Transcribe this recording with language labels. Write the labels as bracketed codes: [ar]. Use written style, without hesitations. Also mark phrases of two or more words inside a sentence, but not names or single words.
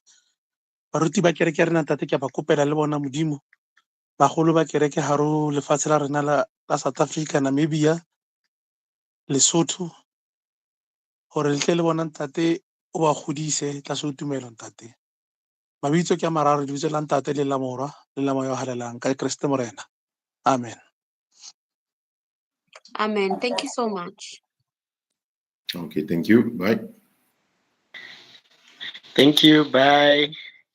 [tn] Baruti ba kereke ya rena ntate ke a ba kopela le bona modimo, bagolo ba kereke garo lefatshe la rena la South Africa, Namibia, Lesotho, gore le tle le bona ntate o ba godise tlase o tumelo ntate. Mabitso ke a mararo, lebitso la ntate le la morwa le la moya o halelang ka Kriste morena. Amen. [en] Amen. Thank you so much. Okay, thank you. Bye. Thank you. Bye.